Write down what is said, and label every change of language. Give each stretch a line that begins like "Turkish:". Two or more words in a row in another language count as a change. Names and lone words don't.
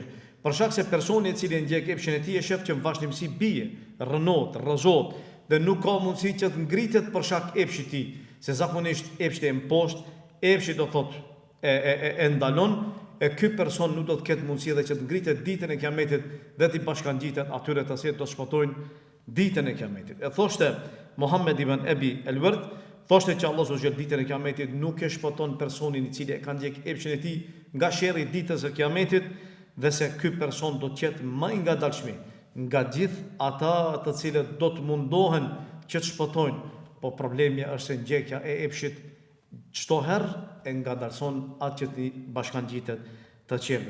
Albanian: Për shkak se personi i cili ndjek epshin e tij e shef që në vazhdimsi bie, rënohet, rrëzohet dhe nuk ka mundësi që të ngritet për shkak epshit të tij, se zakonisht epshi e mposhtë, epshi do thotë e ndalon, e ky person nuk do të ketë mundësi edhe që të ngritet ditën e Kiametit dhe të bashkangjitet atyre të cilët do shpëtojnë ditën e Kiametit. E thoshte Muhammed ibn Abi al-Ward, thoshte që
Arabic: الله سبحانه وتعالى
Albanian: ditën e Kiametit nuk e shpëton personin i cili e ka ndjek epshin e tij nga sherrri i ditës së Kiametit, dhe se ky person do të jetë më i ngadalshëm nga gjithë ata të cilët do të mundohen që të shpëtojnë, po problemi është se ndjekja e epshit çdo herë e ngadalson atë që të bashkangjitet të qerve.